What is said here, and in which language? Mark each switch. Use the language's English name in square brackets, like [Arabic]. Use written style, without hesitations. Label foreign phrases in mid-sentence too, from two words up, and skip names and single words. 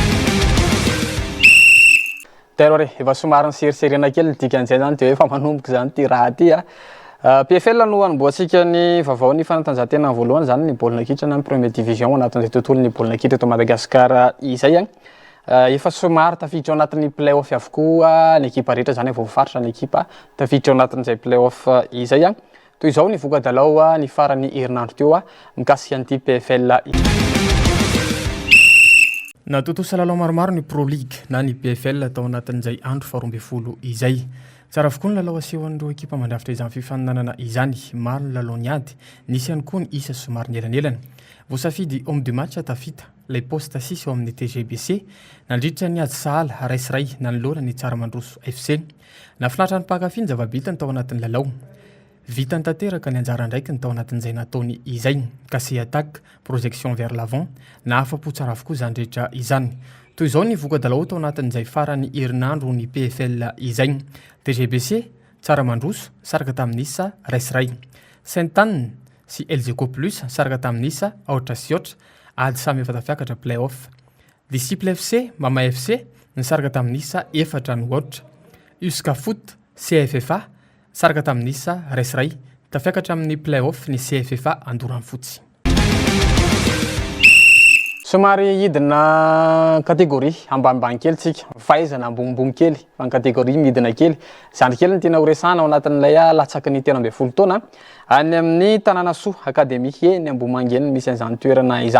[Malagasy] Teroare efa somary seriserena kely dikan'izay zany dia efa manomboka zany ty raha ty PFL no anamboatsika ny vaovao ny fanatanjahantena voalohany zany ny baolina kitra na Première Division anatin'izay tontolon'ny baolina kitra eto Madagasikara izay efa somary tafiditra ao anatin'ny play-off avokoa ny ekipa rehetra zany vao faritra ny ekipa tafiditra ao anatin'izay play-off izay toy izao ny voka-dalao ny farany herinandro teo mikasika an'ity PFL Natotosa lalao maromaro ny Pro League na ny PFL tao anatin'izay andro 12 izay. Tsara avokoa ny lalao asehoan'ireo ekipa mandrafitra izany fifaninanana izany, maro ny lalao niady, nisy ihany koa ny isa somary nielanelana. Voasafidy [French] homme du match [Malagasy] tafita, ilay poste 6 eo amin'ny TGBC, nandritra ny ady sahala raisaray nanolora ny Tsaramandroso FC. Nafinaritra ny mpakafy ny zava-bitany tao anatin'ny lalao. Vitany tanteraka ny anjara ndraiky ny tao anatin'izay nataony izay, [French] casse attaque, projection vers l'avant, [Malagasy] na afa-po tsara avokoa izany rehetra izany. Toy izao ny voka-dalao tao anatin'izay farany herinandro ny PFL izay. TGBC, Tsaramandroso, saraka tamin'isa raisaray. Sainte-Anne sy Elzeko Plus, saraka tamin'isa aotra sy aotra, ady samy efa tafiakatra play-off. Disciple FC, Mama FC, saraka tamin'isa efatra ny aotra. Uska Foot, CFFA, saraka tamin'isa raisaray, tafiakatra amin'ny play-off ny CFFA Andorany fotsy. Somary hidina kategoria ambanimbany kely tsika, fahaizana ambonimbony kely, fa ny kategoria midina kely. Zany kely ny tena horesana ao anatin'ilay latsaky ny 13 taona any amin'ny Tanànasoa Académie eny Ambohimangy misy an'izany toerana izany.